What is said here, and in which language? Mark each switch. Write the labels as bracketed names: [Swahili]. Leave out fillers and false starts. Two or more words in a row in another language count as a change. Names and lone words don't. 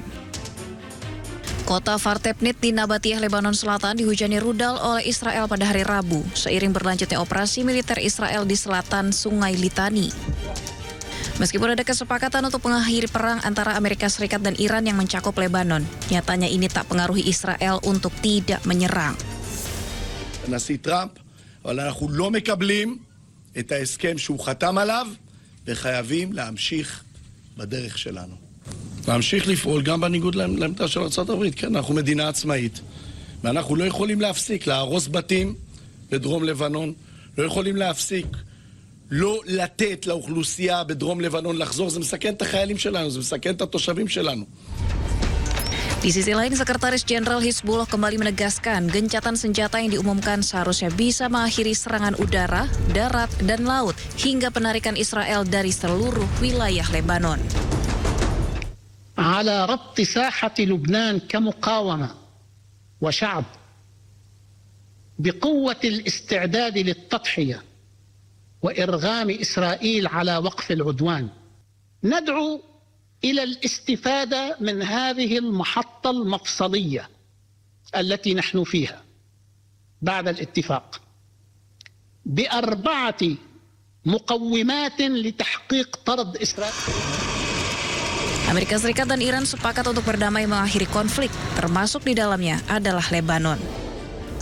[Indonesian] Kota Kfar Tepnit di Nabatiyeh, Lebanon Selatan dihujani rudal oleh Israel pada hari Rabu, seiring berlanjutnya operasi militer Israel di selatan Sungai Litani. Meskipun ada kesepakatan untuk mengakhiri perang antara Amerika Serikat dan Iran yang mencakup Lebanon, nyatanya ini tak pengaruhi Israel untuk tidak menyerang. [Hebrew] הנשיא טראמפ, אבל אנחנו לא מקבלים את ההסכם שהוא חתם עליו, וחייבים להמשיך בדרך שלנו. להמשיך לפעול גם בניגוד לעמדה של ארצות הברית. כן, אנחנו מדינה עצמאית, ואנחנו לא יכולים להפסיק להרוס בתים בדרום לבנון, לא יכולים להפסיק לא לתת לאוכלוסייה בדרום לבנון לחזור. זה מסכן את החיילים שלנו, זה מסכן את התושבים שלנו. [Indonesian] Di sisi lain, Sekretaris Jenderal Hizbullah kembali menegaskan gencatan senjata yang diumumkan seharusnya bisa mengakhiri serangan udara, darat, dan laut hingga penarikan Israel dari seluruh wilayah Lebanon. [Arabic] على ربط ساحة لبنان كمقاومة وشعب بقوة الاستعداد للتضحية وإرغام إسرائيل على وقف العدوان. ندعو إلى الاستفادة من هذه المحطة المفصلية التي نحن فيها بعد الاتفاق ب4 مقومات لتحقيق طرد إسرائيل. [Indonesian] Amerika Serikat dan Iran sepakat untuk berdamai mengakhiri konflik, termasuk di dalamnya adalah Lebanon.